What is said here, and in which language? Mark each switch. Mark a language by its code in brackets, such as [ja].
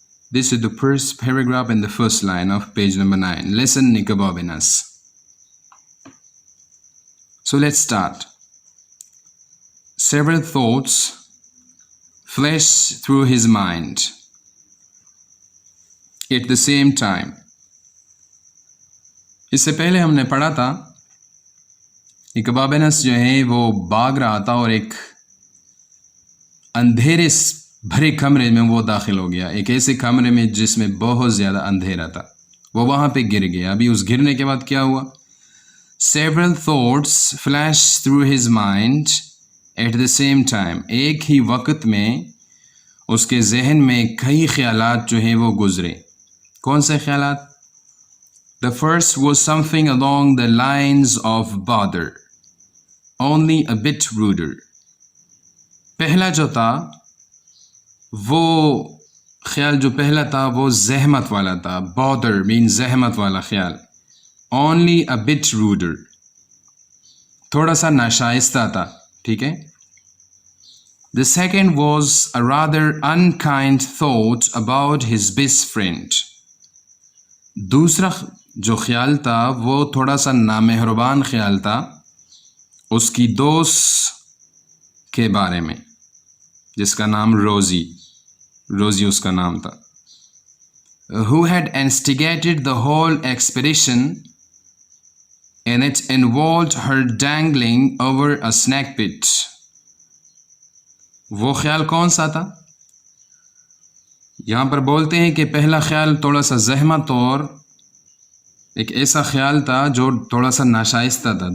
[en] This is the first paragraph and the first line of page number 9. Listen Nikababinas. So let's start. Several thoughts flashed through his mind at the same time. [ur] اس سے پہلے ہم نے پڑھا تھا نکبابنس جو ہے وہ بھاگ رہا تھا اور ایک اندھیرے بھرے کمرے میں وہ داخل ہو گیا، ایک ایسے کمرے میں جس میں بہت زیادہ اندھیرا تھا، وہ وہاں پہ گر گیا. ابھی اس گرنے کے بعد کیا ہوا؟ [en] Several thoughts flashed through his mind at the same time. [ur] ایک ہی وقت میں اس کے ذہن میں کئی خیالات جو ہیں وہ گزرے. کون سے خیالات؟ [en] The first was something along the lines of bother, only a bit ruder. [ur] پہلا جو تھا وہ خیال جو پہلا تھا وہ زحمت والا تھا. [en] bother means [ur] زحمت والا خیال. [en] only a bit ruder, [ur] تھوڑا سا ناشائستہ تھا. ٹھیک ہے. [en] The second was a rather unkind thought about his best friend. [ur] دوسرا جو خیال تھا وہ تھوڑا سا نامہربان خیال تھا اس کی دوست کے بارے میں جس کا نام روزی اس کا نام تھا. [en] Who had instigated the whole expedition and it involved her dangling over a snake pit. [ur] وہ خیال کون سا تھا؟ یہاں پر بولتے ہیں کہ پہلا خیال تھوڑا سا زحمت اور ایک ایسا خیال تھا جو تھوڑا سا ناشائستہ تھا.